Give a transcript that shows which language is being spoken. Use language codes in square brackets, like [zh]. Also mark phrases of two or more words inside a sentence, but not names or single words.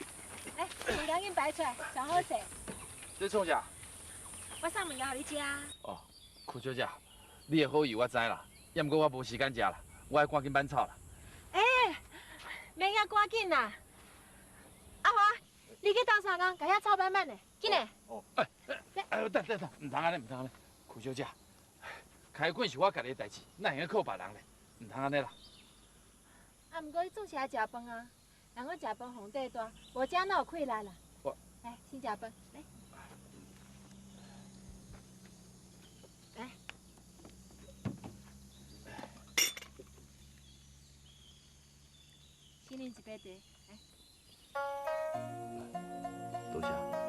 [nan] 来，物件紧摆出来，上好势。你创啥？我送物件互你食。哦，苦小姐，你的好意我知啦，也毋过我无时间食啦，我爱赶紧挽草啦。免遐赶紧啦。阿华，你去倒三工，甲遐草慢慢的，紧嘞。哦，等，唔通安尼，唔通安尼。苦小姐，开馆是我家己的代志，哪会靠别人咧？唔通安尼啦。啊，毋过你总是爱食饭啊。人讲食饭皇帝大，无食哪有气力啦？来，先食饭，来。来。先啉一杯茶，来。多谢。